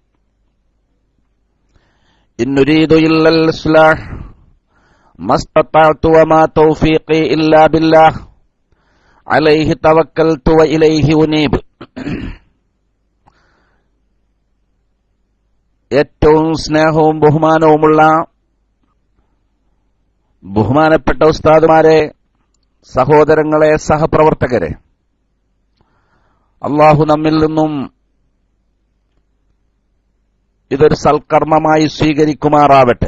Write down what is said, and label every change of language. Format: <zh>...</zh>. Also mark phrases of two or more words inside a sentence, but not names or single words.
<ar>إن نريد إلا الإصلاح ما استطعت وما توفيقي إلا بالله عليه توكلت وإليه أنيب.</ar> <ml>ഏറ്റവും സ്നേഹവും ബഹുമാനവുമുള്ള ബഹുമാനപ്പെട്ട ഉസ്താദുമാരെ, സഹോദരങ്ങളെ, സഹപ്രവർത്തകരെ, അള്ളാഹു നമ്മിൽ നിന്നും ഇതൊരു സൽക്കർമ്മമായി സ്വീകരിക്കുമാറാവട്ടെ.</ml>